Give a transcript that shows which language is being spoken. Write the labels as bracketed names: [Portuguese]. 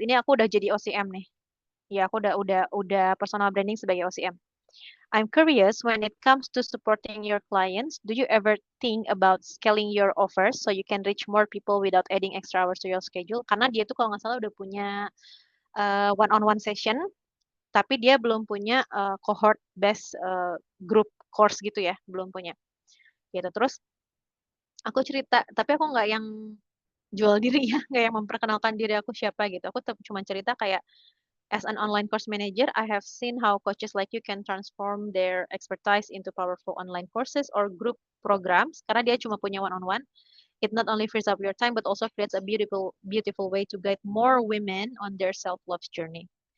[Indonesian] Ini aku udah jadi OCM nih. Ya, aku udah personal branding sebagai OCM. [English] I'm curious when it comes to supporting your clients, do you ever think about scaling your offers so you can reach more people without adding extra hours to your schedule? [Indonesian] Karena dia tuh kalau nggak salah udah punya one-on-one session, tapi dia belum punya cohort based group course gitu ya, belum punya. Gitu. Terus aku cerita, tapi aku nggak yang jual diri ya, nggak yang memperkenalkan diri aku siapa gitu. Aku cuma cerita kayak [English] as an online course manager, I have seen how coaches like you can transform their expertise into powerful online courses or group programs. [Indonesian] Karena dia cuma punya one-on-one. [English] It not only frees up your time, but also creates a beautiful way to guide more women on their self-love journey.